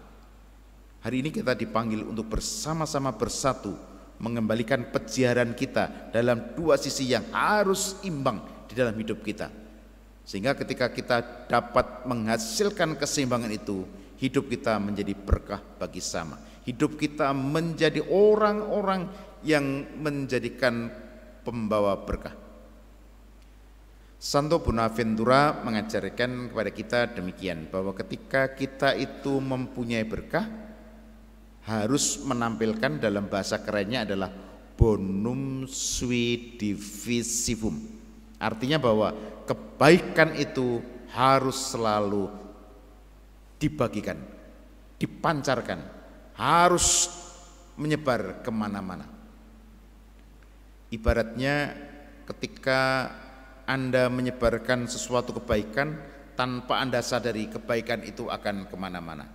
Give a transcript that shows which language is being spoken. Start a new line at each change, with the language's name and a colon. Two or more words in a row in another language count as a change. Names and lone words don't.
Indonesian: Hari ini kita dipanggil untuk bersama-sama bersatu mengembalikan peziaran kita dalam dua sisi yang harus imbang di dalam hidup kita, sehingga ketika kita dapat menghasilkan keseimbangan itu, hidup kita menjadi berkah bagi sama, hidup kita menjadi orang-orang yang menjadikan pembawa berkah. Santo Bonaventura mengajarkan kepada kita demikian, bahwa ketika kita itu mempunyai berkah, harus menampilkan, dalam bahasa kerennya adalah
Latin: bonum sui divisivum.
Indonesian: Artinya bahwa kebaikan itu harus selalu dibagikan, dipancarkan, harus menyebar kemana-mana. Ibaratnya ketika Anda menyebarkan sesuatu kebaikan, tanpa Anda sadari kebaikan itu akan kemana-mana.